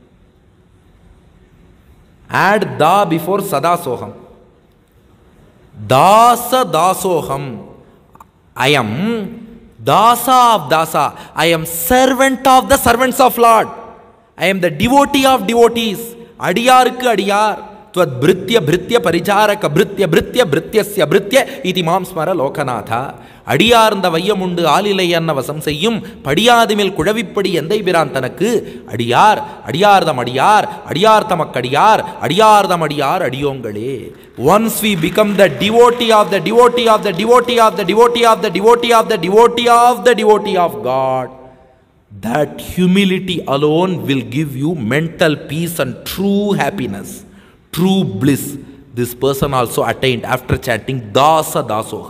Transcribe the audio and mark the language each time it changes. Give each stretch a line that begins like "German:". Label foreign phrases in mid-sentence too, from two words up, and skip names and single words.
English: Add Da before
Sanskrit: सदा सोऽहम्. दास दासोऽहम्.
English: I am Dasa of Dasa. I am servant of the servants of Lord. I am the devotee of devotees.
Tamil: அடியார்க்கு அடியார்.
Sanskrit: त्वद् भृत्य भृत्य परिचारक भृत्य भृत्य भृत्यस्य भृत्य इति मां स्मर लोकनाथ.
Tamil: அடியார்ந்த வையமுண்டு ஆலிலை அன்ன வசம் செய்யும் படியாதிமில் குழவிப்படி எந்தை பிரான் தனக்கு அடியார் அடியார்தம் அடியார் அடியார்தமக்கடியார் அடியார்தம் அடியார் அடியோங்களே.
English: Once we become the devotee of the devotee of the devotee of the devotee of the devotee of the devotee of the devotee of God, that humility alone will give you mental peace and true happiness, true bliss. This person also attained after chanting
Sanskrit: दास दासोऽहम्.